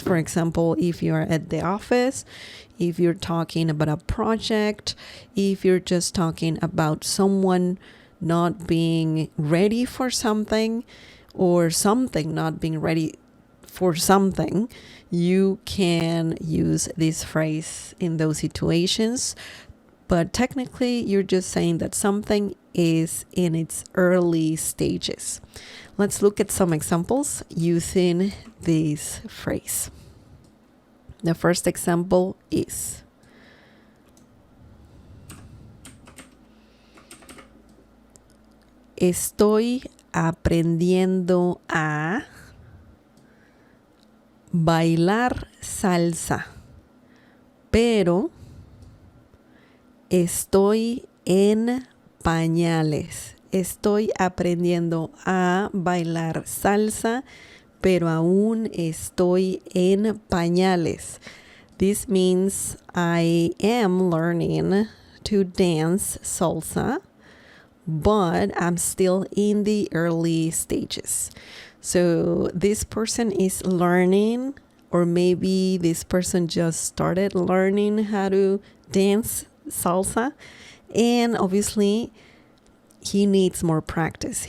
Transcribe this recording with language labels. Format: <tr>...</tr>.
<en>For example, if you're at the office, if you're talking about a project, if you're just talking about someone not being ready for something or something not being ready for something, you can use this phrase in those situations. But technically, you're just saying that something is in its early stages. Let's look at some examples using this phrase. The first example is</en> <es>estoy aprendiendo a bailar salsa, pero estoy en pañales. Estoy aprendiendo a bailar salsa, pero aún estoy en pañales.</es> <en>This means I am learning to dance salsa, but I'm still in the early stages. So this person is learning, or maybe this person just started learning how to dance salsa, and obviously he needs more practice.</en>